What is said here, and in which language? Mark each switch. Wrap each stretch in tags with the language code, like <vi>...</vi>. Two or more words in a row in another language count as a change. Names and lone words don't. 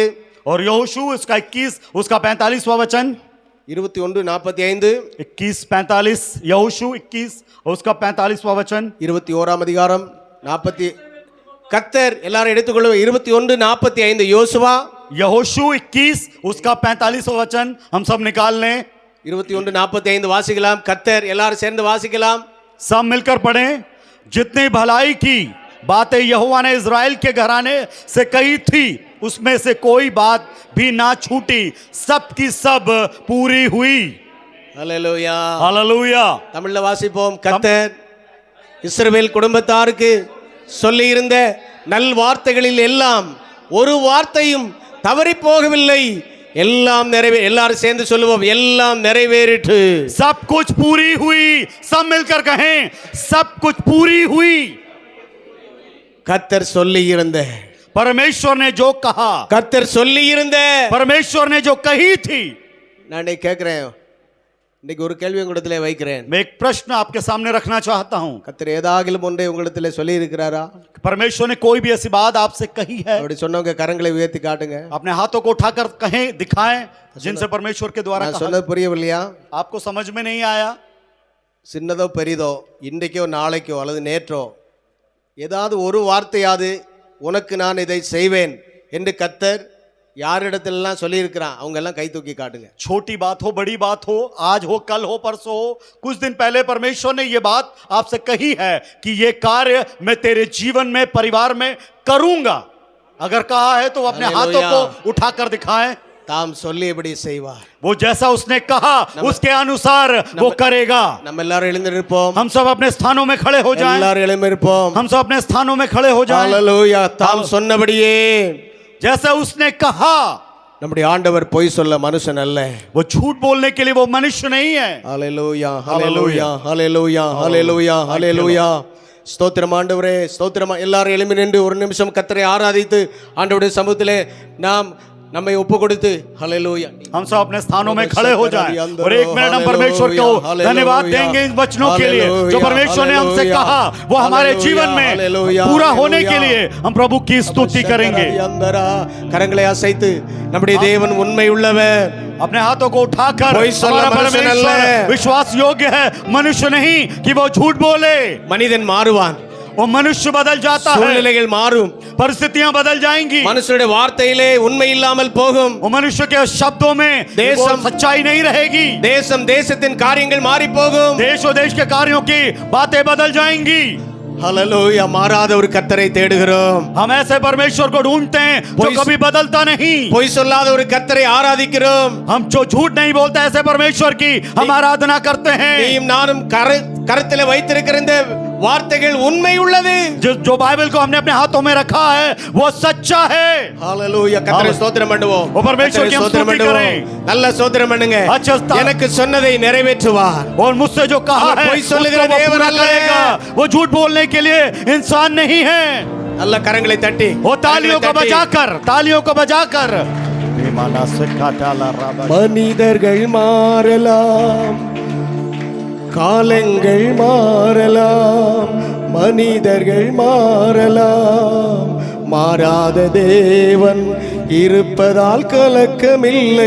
<hi>और यहोशू उसका 21 उसका 45वां वचन, 21:45, 21:45, यहोशू 21 उसका 45वां वचन,</hi> <ta>21ஆம் அதிகாரம் 40. கர்த்தர் எல்லாரும் எடுத்துக்கொள்ளுங்க. 21:45 யோசுவா,</ta> <hi>यहोशू 21 उसका 45वां वचन हम सब निकाल लें.</hi> <ta>21:45 வாசிக்கலாம். கர்த்தர் எல்லாரும் சேர்ந்து வாசிக்கலாம்.</ta> <hi>सब मिलकर पढ़ें. जितनी भलाई की बातें यहोवा ने इज़राइल के घराने से कही थी उसमें से कोई बात भी ना छूटी, सब की सब पूरी हुई.</hi> <ta>ஹல்லேலூயா.</ta> <hi>हालेलुया.</hi> <ta>தமிழ்ல வாசிப்போம். கர்த்தர் இஸ்ரவேல் குடும்பத்தாருக்கு சொல்லி இருந்த நல் வார்த்தைகளில் எல்லாம் ஒரு வார்த்தையும் தவறி போகவில்லை. எல்லாம் எல்லாரும் சேர்ந்து சொல்லுவோம், எல்லாம் நிறைவேறிற்று.</ta> <hi>सब कुछ पूरी हुई. सब मिलकर कहें, सब कुछ पूरी हुई.</hi> <ta>கர்த்தர் சொல்லி இருந்த,</ta> <hi>परमेश्वर ने जो कहा,</hi> <ta>கர்த்தர் சொல்லி இருந்த,</ta> <hi>परमेश्वर ने जो कही थी.</hi> <ta>நான் இன்னைக்கு கேட்கிறேன், இன்னைக்கு ஒரு கேள்வி உங்களிடத்திலே வைக்கிறேன்.</ta> <hi>मैं एक प्रश्न आपके सामने रखना चाहता हूं.</hi> <ta>கர்த்தர் ஏதாகிலும் ஒன்றை உங்களிடத்திலே சொல்லி இருக்கிறாரா?</ta> <hi>परमेश्वर ने कोई भी ऐसी बात आपसे कही है?</hi> <ta>அப்படி சொன்னவங்க கரங்களை உயர்த்தி காட்டுங்க.</ta> <hi>अपने हाथों को उठाकर कहें, दिखाएं जिनसे परमेश्वर के द्वारा</hi> <ta>நான்</ta> <hi>कहा.</hi> <ta>சொன்னது புரியவில்லையா?</ta> <hi>आपको समझ में नहीं आया?</hi> <ta>சின்னதோ பெரிதோ, இன்றைக்கோ நாளைக்கோ அல்லது நேற்றோ ஏதாவது ஒரு வார்த்தையாது உனக்கு நான் இதை செய்வேன் என்று கர்த்தர் யாரிடத்திலெல்லாம் சொல்லியிருக்கிறான் அவங்க எல்லாம் கை தூக்கி காட்டுங்க.</ta> <hi>छोटी बात हो, बड़ी बात हो, आज हो, कल हो, परसों हो, कुछ दिन पहले परमेश्वर ने ये बात आपसे कही है कि ये कार्य मैं तेरे जीवन में, परिवार में करूंगा. अगर कहा है तो अपने हाथों को उठाकर दिखाएं.</hi> <ta>தாம் சொல்லியபடி செய்வார்.</ta> <hi>वो जैसा उसने कहा उसके अनुसार वो करेगा.</hi> <ta>நம்ம எல்லாரும் எழுந்திருப்போம்.</ta> <hi>हम सब अपने स्थानों में खड़े हो जाएं.</hi> <ta>எல்லாரும் எழுந்திருப்போம்.</ta> <hi>हम सब अपने स्थानों में खड़े हो जाएं.</hi> <ta>ஹல்லேலூயா. தாம் சொன்னபடியே,</ta> <hi>जैसा उसने कहा.</hi> <ta>நம்முடைய ஆண்டவர் பொய் சொல்ல மனுஷன் அல்ல.</ta> <hi>वो झूठ बोलने के लिए वो मनुष्य नहीं है.</hi> <ta>ஹல்லேலூயா, ஹல்லேலூயா, ஹல்லேலூயா, ஹல்லேலூயா, ஹல்லேலூயா. ஸ்தோத்திரம் ஆண்டவரே, ஸ்தோத்திரம். எல்லாரும் எழும்பி நின்று ஒரு நிமிஷம் கர்த்தரை ஆராதித்து ஆண்டவருடைய சமூகத்திலே நாம் நம்மை ஒப்பு கொடுத்து ஹalleluya</ta> <hi>हम सब अपने स्थानों में खड़े हो जाएं और एक मिनट हम परमेश्वर को धन्यवाद देंगे इन वचनों के लिए जो परमेश्वर ने हमसे कहा वो हमारे जीवन में पूरा होने के लिए हम प्रभु की स्तुति करेंगे।</hi> <ta>கரங்களை அசைத்து நம்முடைய தேவன் உண்மை உள்ளவர்,</ta> <hi>अपने हाथों को उठाकर कोई हमारा मनुष्य नहीं परमेश्वर है। विश्वास योग्य है, मनुष्य नहीं कि वो झूठ बोले।</hi> <ta>மனிதன் மாறுவான்,</ta> <hi>वो मनुष्य बदल जाता है,</hi> <ta>சூழ்நிலைகள் மாறும்,</ta> <hi>परिस्थितियां बदल जाएंगी,</hi> <ta>மனுஷனுடைய வார்த்தையிலே உண்மை இல்லாமல் போகும்,</ta> <hi>वो मनुष्य के शब्दों में वो सच्चाई नहीं रहेगी,</hi> <ta>தேசம் தேசத்தின் காரியங்கள் மாறி போகும்,</ta> <hi>देश और देश के कार्यों की बातें बदल जाएंगी।</hi> <ta>ஹalleluya மாறாத ஒரு கர்த்தரை தேடுகிறோம்,</ta> <hi>हम ऐसे परमेश्वर को ढूंढते हैं जो कभी बदलता नहीं,</hi> <ta>பொய் சொல்லாத ஒரு கர்த்தரை ஆராதிக்கிறோம்,</ta> <hi>हम जो झूठ नहीं बोलते ऐसे परमेश्वर की हम आराधना करते हैं।</hi> <ta>நீயும் நானும் கரத்திலே வைத்திருக்கிற இந்த வார்த்தைகள் உண்மை உள்ளது,</ta> <hi>जो बाइबल को हमने अपने हाथों में रखा है वो सच्चा है।</hi> <ta>ஹalleluya கர்த்தரை ஸ்தோத்திரம் பண்ணுவோம்,</ta> <hi>वो परमेश्वर की हम स्तुति करें,</hi> <ta>நல்ல ஸ்தோத்திரம் பண்ணுங்க,</ta> <hi>अच्छा</hi> <ta>எனக்கு சொன்னதை நிறைவேற்றுவார்,</ta> <hi>और मुझसे जो कहा है</hi> <ta>कोई சொல்லுகிற</ta> <hi>उसको वो</hi> <ta>தேவன்</ta> <hi>पूरा</hi> <ta>அல்ல,</ta> <hi>करेगा, वो झूठ बोलने के लिए इंसान नहीं है।</hi> <ta>நல்ல கரங்களை தட்டி</ta> <hi>वो तालियों को बजाकर</hi> <ta>மனிதர்கள் மாறலாம், காலங்கள் மாறலாம், மனிதர்கள் மாறலாம், மாறாத தேவன் இருப்பதால் கலக்கமில்லை.</ta>